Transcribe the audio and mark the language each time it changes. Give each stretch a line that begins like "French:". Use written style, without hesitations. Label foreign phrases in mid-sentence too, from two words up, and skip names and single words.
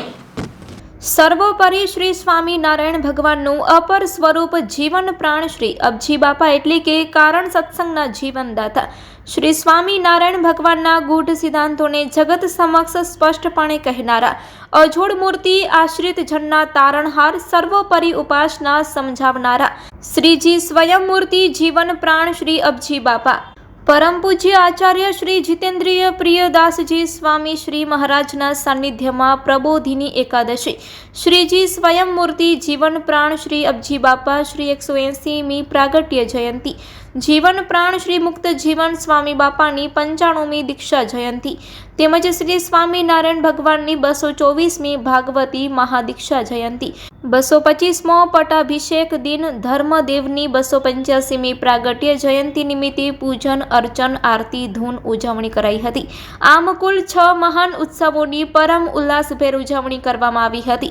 Gujarati: સર્વોપરી શ્રી સ્વામિનારાયણ ભગવાનનું અપર સ્વરૂપ જીવન પ્રાણ શ્રી અબજી બાપા એટલે કે કારણ સત્સંગના જીવનદાતા શ્રી સ્વામિનારાયણ ભગવાનના ગૂઢ સિદ્ધાંતોને જગત સમક્ષ સ્પષ્ટપણે કહેનારા અજોડ મૂર્તિ આશ્રિત જનના તારણહાર સર્વોપરી ઉપાસના સમજાવનારા શ્રીજી સ્વયંમૂર્તિ જીવન પ્રાણ શ્રી અબજી બાપા પરમ પૂજ્ય આચાર્ય શ્રી જિતેન્દ્રિય પ્રિયદાસજી સ્વામી શ્રી મહારાજના સાનિધ્યમાં પ્રબોધિની એકાદશી શ્રીજી સ્વયં મૂર્તિ જીવન પ્રાણ શ્રી અબજી બાપા શ્રી 180મી પ્રાગટ્ય જયંતી જીવન પ્રાણ શ્રી મુક્ત જીવન સ્વામી બાપાની 95મી દીક્ષા જયંતી તેમજ શ્રી સ્વામિનારાયણ ભગવાનની 224મી ભાગવતી મહાદીક્ષા જયંતી 225મો પટાભિષેક દિન ધર્મદેવની 285મી પ્રાગટ્ય જયંતિ નિમિત્તે પૂજન અર્ચન આરતી ધૂન ઉજવણી કરાઈ હતી। આમ કુલ 6 મહાન ઉત્સવોની પરમ ઉલ્લાસભેર ઉજવણી કરવામાં આવી હતી।